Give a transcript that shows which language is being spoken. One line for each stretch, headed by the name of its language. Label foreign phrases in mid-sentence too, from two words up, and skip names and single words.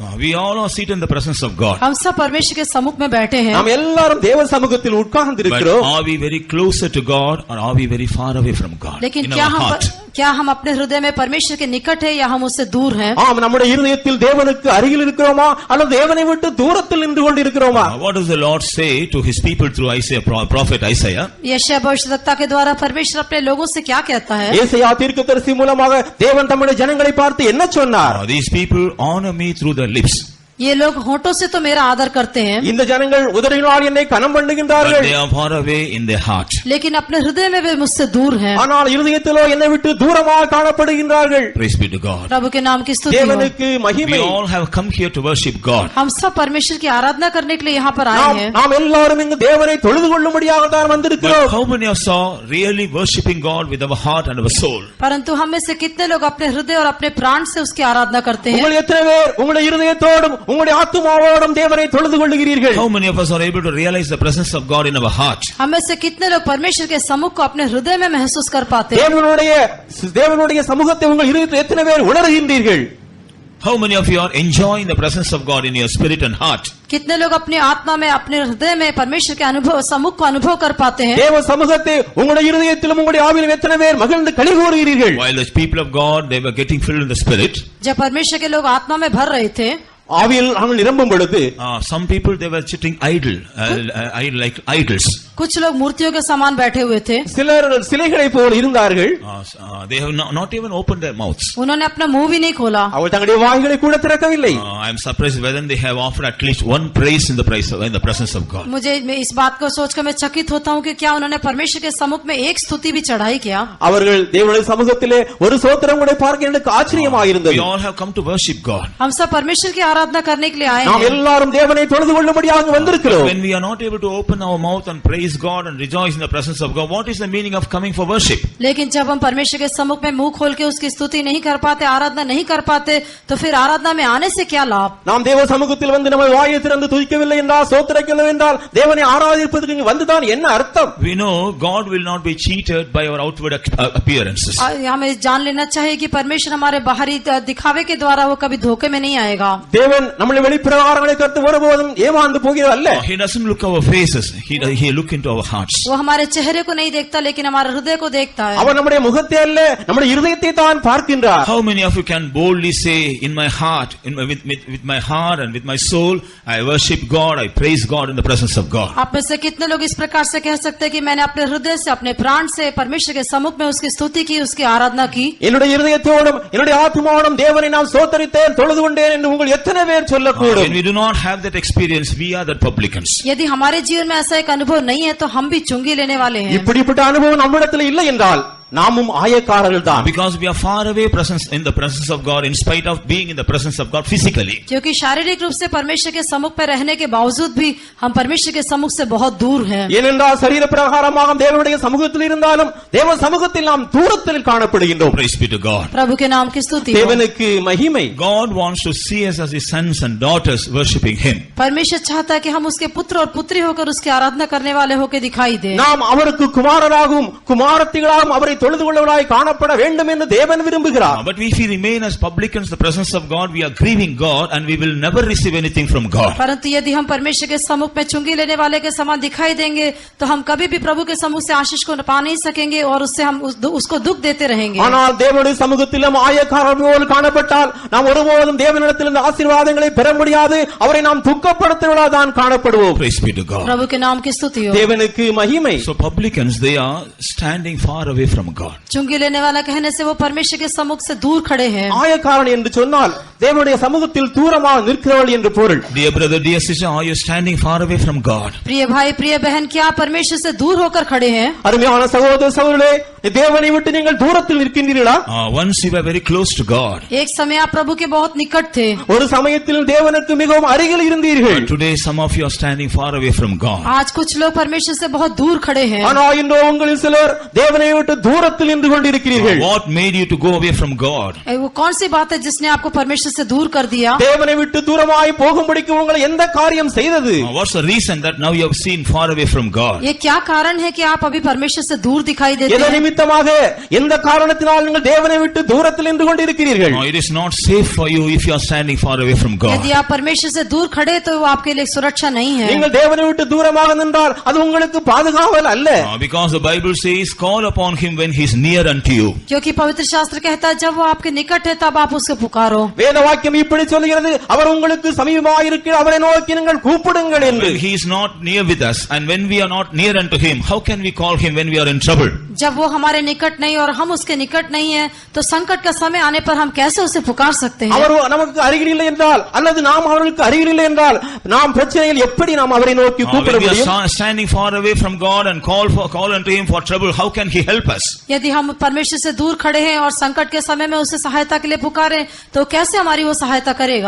English: We all are seated in the presence of God.
Hindi: हम सब परमेश्वर के सम्मुख में बैठे हैं।
Tamil: நாம் எல்லாரும் தேவ சமூகத்தில் உட்கார்ந்து
English: But
Tamil: இருக்கிறோம்.
English: are we very closer to God or are we very far away from God?
Hindi: लेकिन
English: In our heart.
Hindi: क्या हम अपने हृदय में परमेश्वर के निकट है या हम उससे दूर हैं?
Tamil: ஆம், நம்முடைய இருதயத்தில் தேவனுக்கு அருகில் இருக்கிறோமா அல்லது தேவனை விட்டு தூரத்தில் நின்று கொண்டிருக்கிறோமா?
English: What does the Lord say to his people through Isaiah, prophet Isaiah?
Hindi: यशायाह भविष्यद्वक्ता के द्वारा परमेश्वर अपने लोगों से क्या कहता है?
Tamil: ஏசாயா தீர்க்கதரிசி மூலமாக தேவன் தம்முடைய ஜனங்களை பார்த்து என்ன சொன்னார்?
English: These people honor me through their lips.
Hindi: ये लोग होठों से तो मेरा आदर करते हैं,
Tamil: இந்த ஜனங்கள் உதடுகளால் என்னை கனம்
English: But
Tamil: பண்ணுகின்றார்கள்,
English: they are far away in their heart.
Hindi: लेकिन अपने हृदय में वे मुझसे दूर हैं।
Tamil: ஆனால் இருதயத்திலோ என்னை விட்டு தூரமாக காணப்படுகின்றார்கள்.
English: Praise be to God.
Hindi: प्रभु के नाम की स्तुति हो।
Tamil: தேவனுக்கு
English: We
Tamil: மகிமை.
English: all have come here to worship God.
Hindi: हम सब परमेश्वर की आराधना करने के लिए यहाँ पर आए हैं।
Tamil: நாம் எல்லாரும் இங்கு தேவனை தொழுது கொள்ளும்படியாக தான்
English: But
Tamil: வந்திருக்கிறோம்.
English: how many of us are really worshiping God with our heart and our soul?
Hindi: परंतु हम में से कितने लोग अपने हृदय और अपने प्राण से उसकी आराधना करते हैं?
Tamil: உங்கள் எத்தனை பேர் உங்களுடைய இருதயத்தோடும் உங்களுடைய ஆத்துமாவோடும் தேவனை தொழுது கொள்ளுகிறீர்கள்?
English: How many of us are able to realize the presence of God in our heart?
Hindi: हम में से कितने लोग परमेश्वर के सम्मुख को अपने हृदय में महसूस कर पाते हैं?
Tamil: தேவனுடைய சமூகத்தை உங்கள் இருதயத்தில் எத்தனை பேர் உணர்கின்றீர்கள்?
English: How many of you are enjoying the presence of God in your spirit and heart?
Hindi: कितने लोग अपनी आत्मा में अपने हृदय में परमेश्वर के अनुभव सम्मुख को अनुभव कर पाते हैं?
Tamil: தேவ சமூகத்தை உங்களுடைய இருதயத்திலும் உங்களுடைய ஆவியிலும் எத்தனை பேர் மகிழ்ந்து களி கூறுகிறீர்கள்?
English: While the people of God, they were getting filled in the spirit,
Hindi: जब परमेश्वर के लोग आत्मा में भर रहे थे,
Tamil: ஆவியில் அவர்கள் நிரம்பும் பொழுது
English: some people, they were sitting idle, like idols.
Hindi: कुछ लोग मूर्तियों के समान बैठे हुए थे.
Tamil: சிலர் சிலைகளைப் போல இருந்தார்கள்.
English: They have not even opened their mouths.
Hindi: उन्होंने अपना मुंह भी नहीं खोला.
Tamil: அவர்கள் தங்களுடைய வாய்களை கூட திறக்கவில்லை.
English: I am surprised whether they have offered at least one praise in the presence of God.
Hindi: मुझे इस बात को सोचकर मैं चकित होता हूँ कि क्या उन्होंने परमेश्वर के सम्मुख में एक स्तुति भी चढ़ाई क्या?
Tamil: அவர்கள் தேவனுடைய சமூகத்திலே ஒரு ஸ்தோத்திரம் கூட பார்க்க எனக்கு ஆச்சரியமாக இருந்தது.
English: We all have come to worship God.
Hindi: हम सब परमेश्वर की आराधना करने के लिए आए
Tamil: நாம்
Hindi: हैं.
Tamil: எல்லாரும் தேவனை தொழுது கொள்ளும்படியாக வந்திருக்கிறோம்.
English: When we are not able to open our mouth and praise God and rejoice in the presence of God, what is the meaning of coming for worship?
Hindi: लेकिन जब हम परमेश्वर के सम्मुख में मुंह खोल के उसकी स्तुति नहीं कर पाते, आराधना नहीं कर पाते, तो फिर आराधना में आने से क्या लाभ?
Tamil: நாம் தேவ சமூகத்தில் வந்து நம்ம வாயை திறந்து துதிக்கவில்லை என்றால், ஸ்தோத்திரிக்கவில்லை என்றால், தேவனை ஆராதிப்பதற்கு இங்கு வந்துதான் என்ன அர்த்தம்?
English: We know God will not be cheated by our outward appearances.
Hindi: हमें जान लेना चाहिए कि परमेश्वर हमारे बाहरी दिखावे के द्वारा वो कभी धोखे में नहीं आएगा.
Tamil: தேவன் நம்முடைய வெளிப்பிரகாரங்களை கருத்து ஒருபோதும் ஏமாந்து போகிறது அல்ல.
English: He doesn't look our faces, he look into our hearts.
Hindi: वो हमारे चेहरे को नहीं देखता, लेकिन हमारे हृदय को देखता है.
Tamil: அவர் நம்முடைய முகத்தை அல்ல, நம்முடைய இருதயத்தை தான் பார்க்கின்றார்.
English: How many of you can boldly say, in my heart, with my heart and with my soul, I worship God, I praise God in the presence of God?
Hindi: आप में से कितने लोग इस प्रकार से कह सकते हैं कि मैंने अपने हृदय से, अपने प्राण से परमेश्वर के सम्मुख में उसकी स्तुति की, उसकी आराधना की?
Tamil: என்னுடைய இருதயத்தோடும் என்னுடைய ஆத்துமாவோடும் தேவனை நான் ஸ்தோத்திரித்தேன், தொழுது கொண்டேன் என்று உங்கள் எத்தனை பேர் சொல்லக்கூடும்?
English: When we do not have that experience, we are the publicans.
Hindi: यदि हमारे जीवन में ऐसा एक अनुभव नहीं है, तो हम भी चुंगी लेने वाले हैं.
Tamil: இப்படிப்பட்ட அனுபவம் நம்மிடத்தில் இல்லை என்றால் நாமும் ஆயக்காரர்கள் தான்.
English: Because we are far away in the presence of God, in spite of being in the presence of God physically.
Hindi: क्योंकि शारीरिक रूप से परमेश्वर के सम्मुख पर रहने के बावजूद भी हम परमेश्वर के सम्मुख से बहुत दूर हैं.
Tamil: ஏனென்றால் சரீர பிரகாரமாக தேவனுடைய சமூகத்தில் இருந்தாலும் தேவ சமூகத்தில் நாம் தூரத்தில் காணப்படுகின்றோம்.
English: Praise be to God.
Hindi: प्रभु के नाम की स्तुति हो.
Tamil: தேவனுக்கு மகிமை.
English: God wants to see us as his sons and daughters worshiping him.
Hindi: परमेश्वर चाहता है कि हम उसके पुत्र और पुत्री होकर उसकी आराधना करने वाले होकर दिखाई दें.
Tamil: நாம் அவருக்கு குமாரராகவும் குமாரத்திகளாகவும் அவரை தொழுது கொள்ளவராய் காணப்பட வேண்டும் என்று தேவன் விரும்புகிறார்.
English: But if we remain as publicans in the presence of God, we are grieving God and we will never receive anything from God.
Hindi: परंतु यदि हम परमेश्वर के सम्मुख में चुंगी लेने वाले के समान दिखाई देंगे, तो हम कभी भी प्रभु के सम्मुख से आशीष को पा नहीं सकेंगे और उससे हम उसको दुख देते रहेंगे.
Tamil: ஆனால் தேவனுடைய சமூகத்தில் நாம் ஆயக்காரர்கள் போல் காணப்பட்டால் நாம் ஒருபோதும் தேவனிடத்திலிருந்து ஆசீர்வாதங்களை பெற முடியாது. அவரை நாம் துக்கப்படுத்துவதாக தான் காணப்படுவோம்.
English: Praise be to God.
Hindi: प्रभु के नाम की स्तुति हो.
Tamil: தேவனுக்கு மகிமை.
English: So publicans, they are standing far away from God.
Hindi: चुंगी लेने वाला कहने से वो परमेश्वर के सम्मुख से दूर खड़े हैं.
Tamil: ஆயக்காரன் என்று சொன்னால் தேவனுடைய சமூகத்தில் தூரமாக நிற்கிறவள் என்று பொருள்.
English: Dear brother, dear sister, are you standing far away from God?
Hindi: प्रिय भाई, प्रिय बहन, क्या परमेश्वर से दूर होकर खड़े हैं?
Tamil: அருமையான சகோதர சகோதரர்களே, தேவனை விட்டு நீங்கள் தூரத்தில் நிற்கின்றீர்களா?
English: Once you were very close to God.
Hindi: एक समय आप प्रभु के बहुत निकट थे.
Tamil: ஒரு சமயத்தில் தேவனுக்கு மிகவும் அருகில் இருந்தீர்கள்.
English: Today some of you are standing far away from God.
Hindi: आज कुछ लोग परमेश्वर से बहुत दूर खड़े हैं.
Tamil: ஆனால் இன்று உங்களில் சிலர் தேவனை விட்டு தூரத்தில் நின்று கொண்டிருக்கிறீர்கள்.
English: What made you to go away from God?
Hindi: वो कौन सी बात है जिसने आपको परमेश्वर से दूर कर दिया?
Tamil: தேவனை விட்டு தூரமாய் போகும்படிக்கு உங்களை எந்த காரியம் செய்தது?
English: What's the reason that now you have seen far away from God?
Hindi: ये क्या कारण है कि आप अभी परमेश्वर से दूर दिखाई देते
Tamil: எந்த
Hindi: हैं?
Tamil: நிமித்தமாக எந்த காரணத்தினால் நீங்கள் தேவனை விட்டு தூரத்தில் நின்று கொண்டிருக்கிறீர்கள்?
English: No, it is not safe for you if you are standing far away from God.
Hindi: यदि आप परमेश्वर से दूर खड़े तो वो आपके लिए सुरक्षा नहीं है.
Tamil: நீங்கள் தேவனை விட்டு தூரமாக நின்றால் அது உங்களுக்கு பாதுகாவல் அல்ல.
English: Because the Bible says, call upon him when he is near unto you.
Hindi: क्योंकि पवित्र शास्त्र कहता है जब वो आपके निकट है तब आप उसको पुकारो.
Tamil: வேத வாக்கியம் இப்படி சொல்கிறது, அவர் உங்களுக்கு சமீபமாக இருக்கிறார், அவரை நோக்கி நீங்கள் கூப்பிடுங்கள் என்று.
English: When he is not near with us and when we are not near unto him, how can we call him when we are in trouble?
Hindi: जब वो हमारे निकट नहीं और हम उसके निकट नहीं है, तो संकट का समय आने पर हम कैसे उसे पुकार सकते हैं?
Tamil: அவர் நமக்கு அருகில் இல்லை என்றால் அல்லது நாம் அவர்களுக்கு அருகில் இல்லை என்றால் நாம் பிரச்சனையில் எப்படி நாம் அவரை நோக்கி கூப்பிட
English: When we
Tamil: முடியும்?
English: are standing far away from God and call unto him for trouble, how can he help us?
Hindi: यदि हम परमेश्वर से दूर खड़े हैं और संकट के समय में उसे सहायता के लिए पुकारें, तो कैसे हमारी वो सहायता करेगा?